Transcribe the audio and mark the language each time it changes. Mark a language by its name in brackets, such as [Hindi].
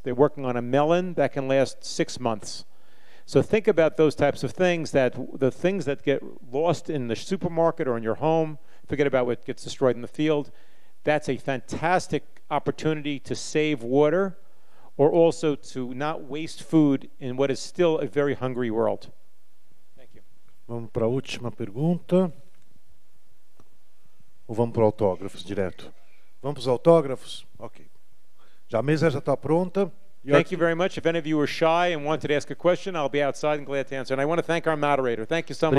[English] They're working on a melon that can last 6 months. So think about those types of things, that the things that get lost in the supermarket or in your home, forget about what gets destroyed in the field. That's a fantastic opportunity to save water, or also to not waste food in what is still a very hungry world. Thank you. [Portuguese] Vamos para a última pergunta. Ou vamos para autógrafos direto? Vamos para os autógrafos? Ok. A mesa já está pronta. [English] Thank you very much. If any of you are shy and wanted to ask a question, I'll be outside and glad to answer. And I want to thank our moderator. Thank you so much.